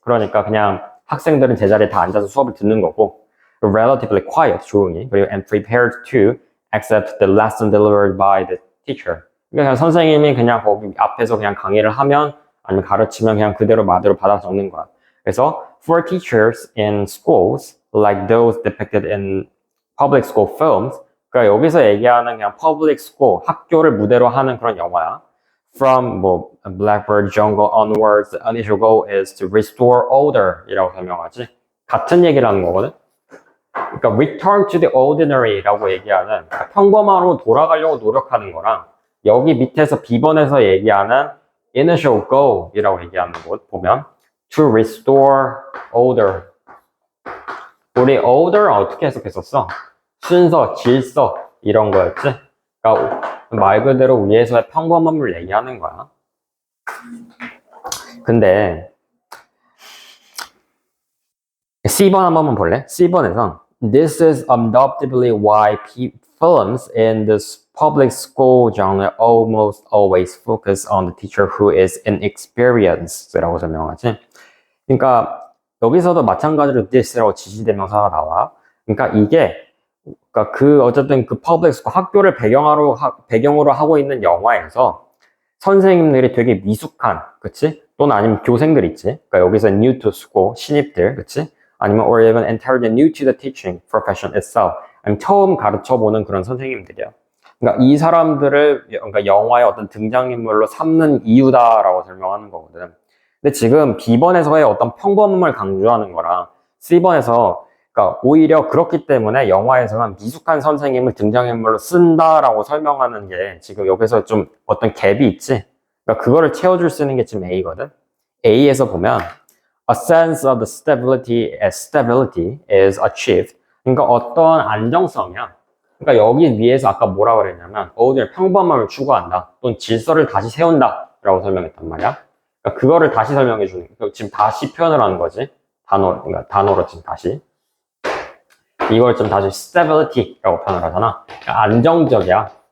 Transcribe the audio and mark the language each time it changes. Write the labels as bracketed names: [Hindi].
[Korean] 그러니까 그냥 학생들은 제자리에 다 앉아서 수업을 듣는 거고, [English] relatively quiet, [Korean] 조용히, 그리고 [English] and prepared to accept the lesson delivered by the teacher. [Korean] 그러니까 선생님이 그냥 거기 앞에서 그냥 강의를 하면 아니면 가르치면 그냥 그대로 마대로 받아 적는 거야. [English] 그래서 for teachers in schools like those depicted in public school films, [Korean] 그러니까 여기서 얘기하는 그냥 [English] public school, [Korean] 학교를 무대로 하는 그런 영화야. [English] From 뭐 Blackbird Jungle onwards, the initial goal is to restore order [Korean] 이라고 설명하지. 같은 얘기를 하는 거거든. 그러니까 [English] return to the ordinary [Korean] 라고 얘기하는 그러니까 평범함으로 돌아가려고 노력하는 거랑 여기 밑에서 B번에서 얘기하는 [English] initial goal [Korean] 이라고 얘기하는 곳 보면 [English] to restore order. [Korean] 우리 order 어떻게 해석했었어? 순서, 질서 이런 거였지? 그러니까 말 그대로 위에서의 평범함을 얘기하는 거야. 근데 C번 한 번만 볼래? [English] C번에서 This is undoubtedly why films in this public school genre almost always focus on the teacher who is inexperienced [Korean] 라고 설명하지. 그러니까 여기서도 마찬가지로 this라고 지시대명사가 나와. 그러니까 이게 그러니까 어쨌든 그 public school 학교를 배경으로 하고 있는 영화에서 선생님들이 되게 미숙한, 그치? 또는 아니면 교생들 있지. 그러니까 여기서 [English] new to school, [Korean] 신입들, 그치? [English] 아니면 or even entirely new to the teaching profession itself. [Korean] 아니면 처음 가르쳐보는 그런 선생님들이야. 그러니까 이 사람들을 그러니까 영화의 어떤 등장인물로 삼는 이유다라고 설명하는 거거든. 근데 지금 B번에서의 어떤 평범함을 강조하는 거랑 C번에서 그러니까 오히려 그렇기 때문에 영화에서는 미숙한 선생님을 등장인물로 쓴다라고 설명하는 게 지금 여기서 좀 어떤 갭이 있지. 그러니까 그거를 채워줄 수 있는 게 지금 A거든. [English] A에서 보면 a sense of the stability is achieved. [Korean] 그러니까 어떤 안정성이야. 그러니까 여기 위에서 아까 뭐라 그랬냐면 오늘 평범함을 추구한다. 또는 질서를 다시 세운다. 라고 설명했단 말이야. 그러니까 그거를 다시 설명해 주는 거야. 지금 다시 표현을 하는 거지. 그러니까 단어로 지금 다시. 이걸 좀 다시 stability라고 표현을 하잖아. 그러니까 안정적이야.